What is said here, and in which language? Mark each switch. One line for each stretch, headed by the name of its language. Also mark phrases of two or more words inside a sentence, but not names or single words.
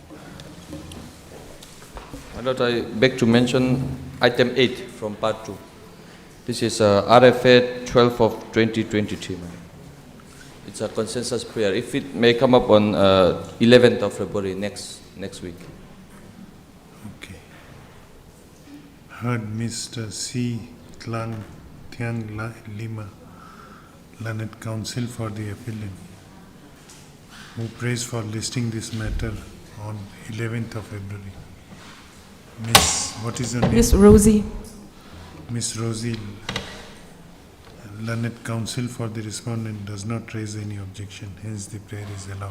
English: My Lord, I beg to mention item 8 from part 2. This is RFA 12 of 2023. It's a consensus prayer. If it may come up on 11th of February next week. Okay. Heard Mr. C. Tlang Thiang Lima, Learned Counsel for the appellant, who prays for listing this matter on 11th of February. Miss, what is your name? Miss Rosie. Miss Rosie, Learned Counsel for the respondent, does not raise any objection, hence the prayer is allowed.